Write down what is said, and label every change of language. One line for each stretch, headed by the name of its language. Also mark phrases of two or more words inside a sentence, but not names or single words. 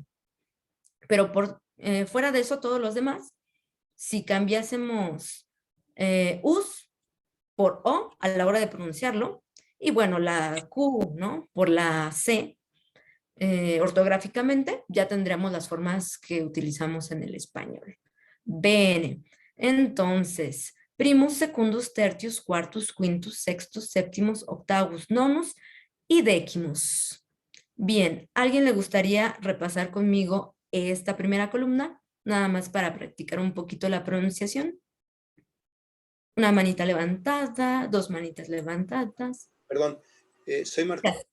Spanish: Pero fuera de eso, todos los demás, si cambiásemos us por o a la hora de pronunciarlo, y bueno, la Q, ¿no? Por la C, ortográficamente, ya tendríamos las formas que utilizamos en el español. Bene. Entonces,
Latin: primus, secundus, tertius, quartus, quintus, sextus, séptimos, octavus, nonus y décimos.
Spanish: Bien, ¿alguien le gustaría repasar conmigo esta primera columna? Nada más para practicar un poquito la pronunciación. Una manita levantada, dos manitas levantadas. Perdón, soy Martín.